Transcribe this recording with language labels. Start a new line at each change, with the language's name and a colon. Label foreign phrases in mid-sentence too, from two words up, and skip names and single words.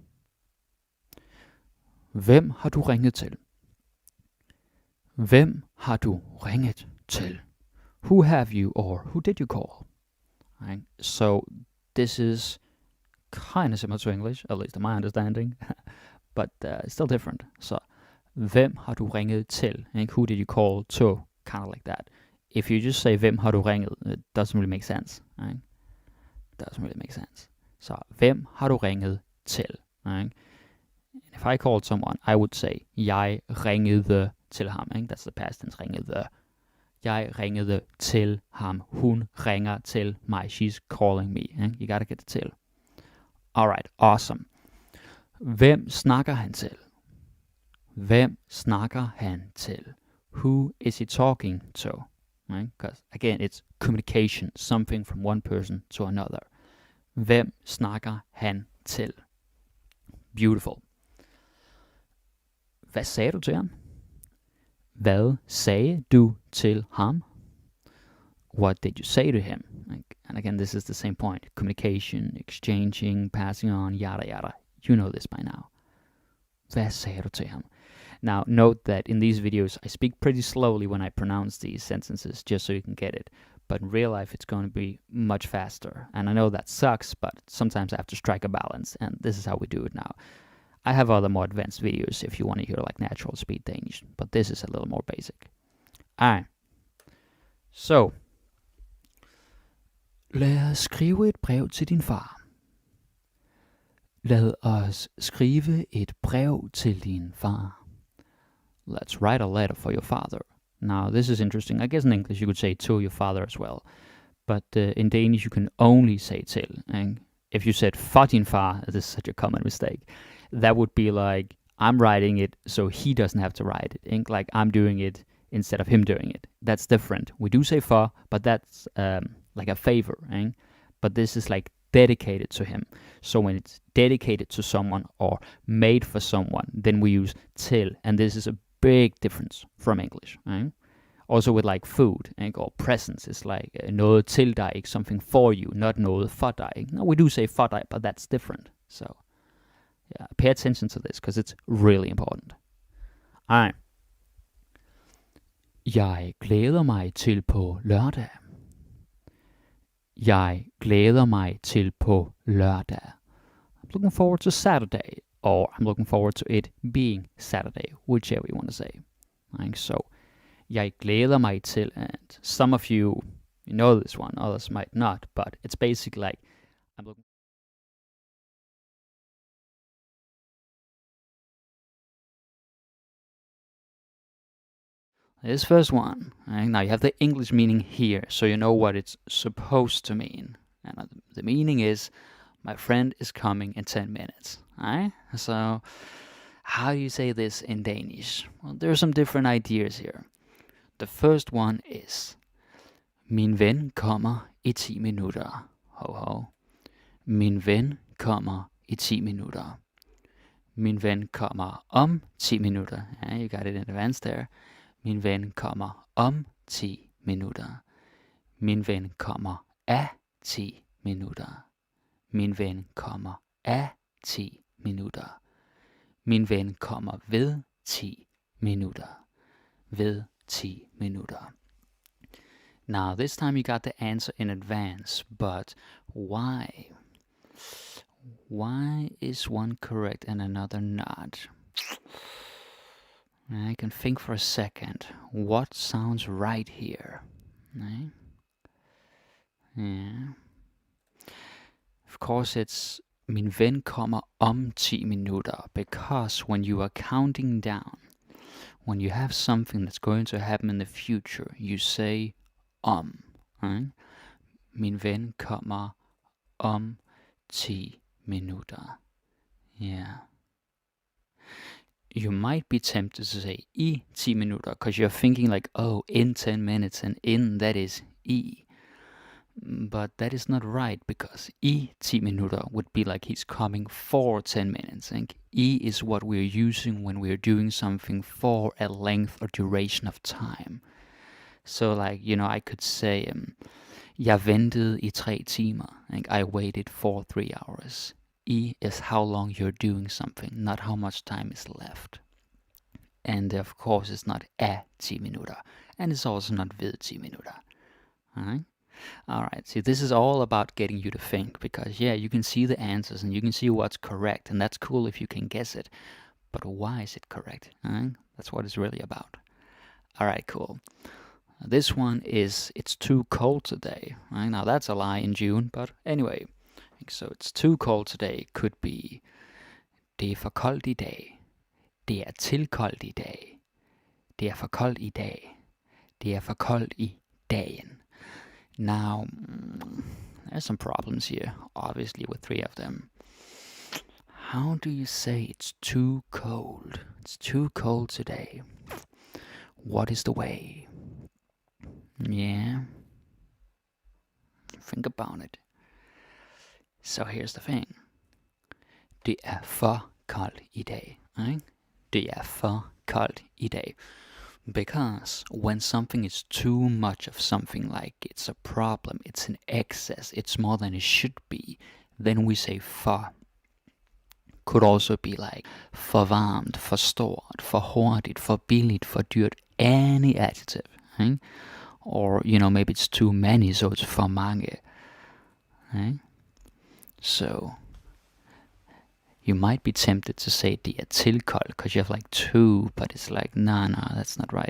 Danish: Hvem har du ringet til? Hvem har du ringet til?
English: Who have you or who did you call? Right? So this is kind of similar to English, at least in my understanding, but still different. So,
Danish: hvem har du ringet til?
English: Who did you call to? Kind of like that. If you just say
Danish: hvem har du ringet,
English: it doesn't really make sense. Right? Doesn't really make sense. So,
Danish: hvem har du ringet til?
English: Right? If I called someone, I would say
Danish: jeg ringede til ham.
English: That's the past tense, ringede.
Danish: Jeg ringede til ham. Hun ringer til mig.
English: She's calling me. You gotta get the til. Alright, awesome.
Danish: Hvem snakker han til? Hvem snakker han til?
English: Who is he talking to? Right? Because again, it's communication, something from one person to another.
Danish: Hvem snakker han til? Beautiful. Hvad sagde du til ham? Hvad sagde du til ham?
English: What did you say to him? And again, this is the same point. Communication, exchanging, passing on, yada yada. You know this by now. Hvad sagde du til ham? Now, note that in these videos, I speak pretty slowly when I pronounce these sentences, just so you can get it. But in real life, it's going to be much faster. And I know that sucks, but sometimes I have to strike a balance, and this is how we do it now. I have other more advanced videos if you want to hear like natural speed Danish, but this is a little more basic. Alright. So,
Danish: lad os skrive et brev til din far. Lad os skrive et brev til din far.
English: Let's write a letter for your father. Now, this is interesting. I guess in English you could say to your father as well. But in Danish you can only say til. And if you said
Danish: for din far,
English: this is such a common mistake. That would be like, I'm writing it so he doesn't have to write it. Like I'm doing it instead of him doing it. That's different. We do say for, but that's like a favor. But this is like dedicated to him. So when it's dedicated to someone or made for someone, then we use til. And this is a big difference from English. Also with like food or presents, it's like
Danish: noget til dig,
English: something for you, not
Danish: noget for dig.
English: No, we do say
Danish: for dig,
English: but that's different. So yeah, pay attention to this because it's really important. Alright.
Danish: Jeg glæder mig til på lørdag. Jeg glæder mig til på lørdag.
English: I'm looking forward to Saturday, or I'm looking forward to it being Saturday, whichever you want to say. Right? So,
Danish: jeg glæder mig til,
English: and some of you know this one, others might not, but it's basically like, I'm looking. This first one, right? Now you have the English meaning here, so you know what it's supposed to mean. And the meaning is, my friend is coming in 10 minutes. Right? So, how do you say this in Danish? Well, there are some different ideas here. The first one is,
Danish: min ven kommer i 10 minutter. Ho ho. Min ven kommer i 10 minutter. Min ven kommer om 10 minutter.
English: Yeah, you got it in advance there.
Danish: Min ven kommer om 10 minutter. Min ven kommer af 10 minutter. Min ven kommer af 10 minutter. Min ven kommer ved 10 minutter. Ved 10 minutter.
English: Now, this time you got the answer in advance, but why? Why is one correct and another not? I can think for a second. What sounds right here? Right? Yeah. Of course, it's
Danish: min ven kommer om 10 minutter,
English: because when you are counting down, when you have something that's going to happen in the future, you say right?
Danish: Min ven kommer om 10 minutter.
English: Yeah. You might be tempted to say
Danish: i 10 minutter,
English: because you're thinking like, oh, in 10 minutes, and in, that is i. But that is not right, because
Danish: i 10 minutter
English: would be like he's coming for 10 minutes. And i is what we're using when we're doing something for a length or duration of time. So like, I could say,
Danish: jeg ventede i 3 timer.
English: Like, I waited for 3 hours. I is how long you're doing something, not how much time is left. And of course, it's not a 10 minutter. And it's also not
Danish: ved 10 minutter.
English: Alright, see, this is all about getting you to think, because yeah, you can see the answers and you can see what's correct, and that's cool if you can guess it. But why is it correct? That's what it's really about. Alright, cool. This one is, it's too cold today. Right? Now that's a lie in June, but anyway. So it's too cold today could be,
Danish: det er for koldt i dag. Det er til koldt i dag. Det er for koldt i dag. Det er for koldt i dagen.
English: Now, there's some problems here, obviously, with 3 of them. How do you say it's too cold? It's too cold today. What is the way? Yeah. Think about it. So here's the thing.
Danish: Det er for koldt i dag. Right? Det er for koldt i dag.
English: Because when something is too much of something, like it's a problem, it's an excess, it's more than it should be, then we say for. Could also be like
Danish: for varmt, for stort, for hurtigt, for billigt, for dyrt,
English: any adjective. Right? Or, maybe it's too many, so it's
Danish: for mange.
English: Right? So, you might be tempted to say
Danish: det er til koldt,
English: because you have like 2, but it's like, nah, that's not right.